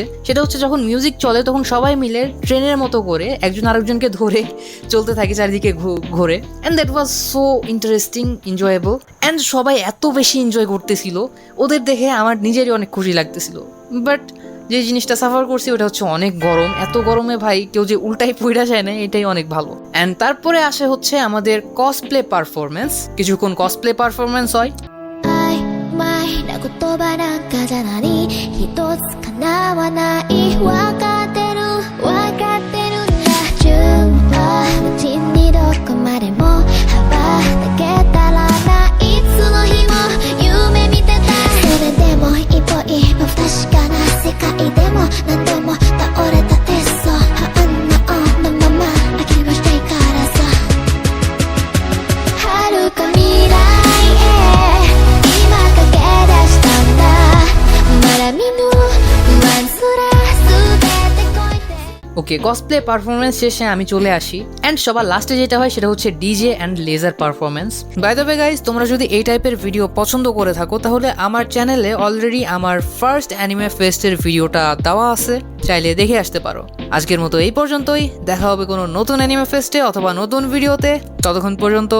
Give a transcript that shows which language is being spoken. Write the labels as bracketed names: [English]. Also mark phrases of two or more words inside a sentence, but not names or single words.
[Bangla] সেটা হচ্ছে যখন মিউজিক চলে তখন সবাই মিলে ট্রেনের মতো করে একজন আরেকজনকে ধরে চলতে থাকে চারিদিকে ঘোরে, [English] and that was so interesting, enjoyable, [Bangla] অ্যান্ড সবাই এত বেশি এনজয় করতেছিল, ওদের দেখে আমার নিজেরই অনেক খুশি লাগতেছিল। বাট যে জিনিসটা সাফার করছি ওটা হচ্ছে অনেক গরম। এত গরমে ভাই কেউ যে উল্টাই পইড়া যায় না, এটাই অনেক ভালো। অ্যান্ড তারপরে আসে হচ্ছে আমাদের [English] cosplay performance. [Bangla] কিছুক্ষণ [English] cosplay performance [Bangla] হয়। [Japanese] 曖昧な言葉なんかじゃ何一つ叶わないわかってるわかってるんだ順を無尽にどこまでも羽ばたけたらないつの日も夢見てたそれでも一歩一歩不確かな世界でも何度も倒れたテスト反応のまま諦めしていからさ遥か未来へ今駆け出したんだまだ見ぬ不安すら全て越えて [Bangla] ওকে, [English] cosplay performance [Bangla] শেষে আমি চলে আসি, অ্যান্ড সবার লাস্টে যেটা হয় সেটা হচ্ছে [English] DJ and laser performance. By the way guys, [Bangla] তোমরা যদি এই টাইপের ভিডিও পছন্দ করে থাকো তাহলে আমার চ্যানেলে অলরেডি আমার [English] first anime festের [Bangla] ভিডিওটা দেওয়া আছে, চাইলে দেখে আসতে পারো। আজকের মতো এই পর্যন্তই, দেখা হবে কোনো নতুন [English] anime festে [Bangla] অথবা নতুন ভিডিওতে।